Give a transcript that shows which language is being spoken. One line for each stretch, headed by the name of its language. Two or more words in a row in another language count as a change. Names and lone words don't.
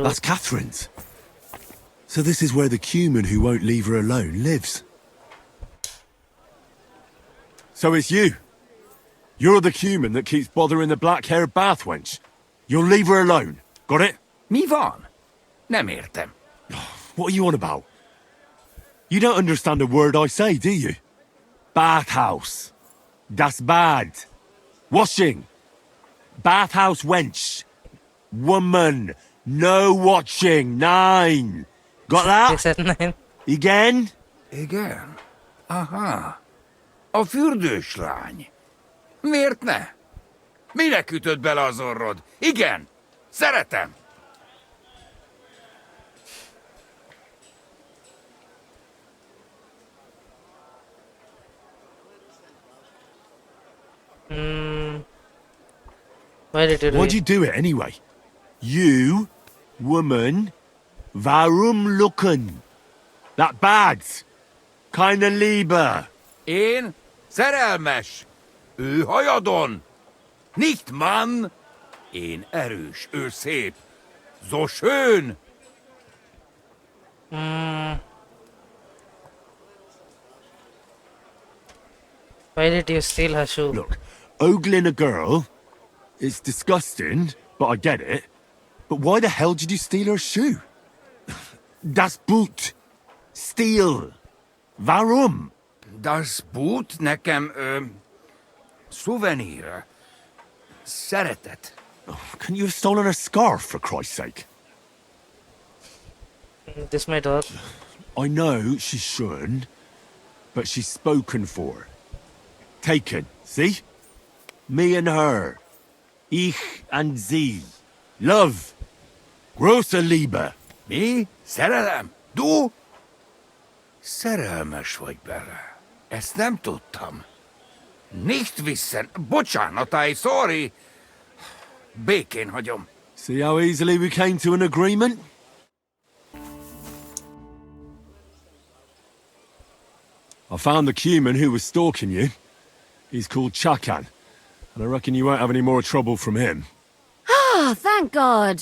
English: That's Catherine's. So this is where the cumin who won't leave her alone lives. So it's you. You're the cumin that keeps bothering the black-haired bath wench. You'll leave her alone. Got it?
Hungarian: Mi van? Nem értem.
English: What are you on about? You don't understand a word I say, do you?
German: Bathhouse. Das bad.
English: Washing. Bathhouse wench. Woman. No watching. 9. Got that? He said 9. Again?
Hungarian: Igen. Aha. A fürdős lány. Miért ne? Minek ütöd bele az orrod? Igen. Szeretem.
English: Why did you do Why'd it? you do it anyway? You, woman,
German: warum looken?
English: That bad.
German: Keine Liebe.
Hungarian: Én szerelmes. Ő hajadon.
German: Nicht Mann.
Hungarian: Én erős, ő szép.
German: So schön.
English: Why did you steal her shoe? Look, ogling a girl, it's disgusting, but I get it. But why the hell did you steal her shoe?
German: Das Boot. Steal. Warum? Das Boot
Hungarian: nekem, szuvenír. Szeretet.
English: Couldn't you have stolen her scarf, for Christ's sake? This might work. I know she shouldn't, but she's spoken for. Taken, see? Me and her.
German: Ich and sie. Love. Große Liebe.
Hungarian: Mi? Szerelem? Du? Szerelmes vagy bele. Ezt nem tudtam.
German: Nicht wissen.
Hungarian: Bocsánat, sorry. Békén hagyom.
English: See how easily we came to an agreement? I found the cumin who was stalking you. He's called Chakan, and I reckon you won't have any more trouble from him. Oh, thank God.